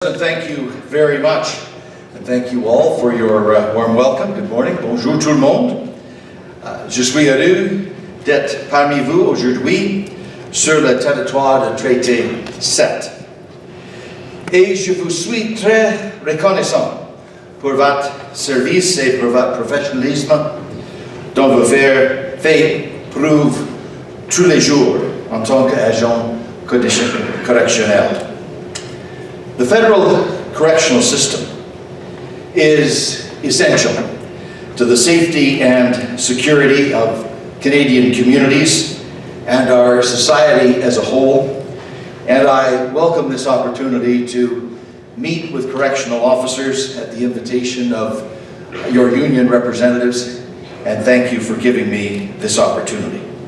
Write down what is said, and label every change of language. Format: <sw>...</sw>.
<en>And thank you very much, and thank you all for your warm welcome. Good morning,</en> <fr>bonjour tout le monde. Je suis heureux d'être parmi vous aujourd'hui sur le territoire de traité 7. Et je vous suis très reconnaissant pour votre service et pour votre professionnalisme dont vous faites preuve tous les jours en tant qu'agent correctionnel.</fr> <en>The federal correctional system is essential to the safety and security of Canadian communities and our society as a whole, and I welcome this opportunity to meet with correctional officers at the invitation of your union representatives, and thank you for giving me this opportunity.</en>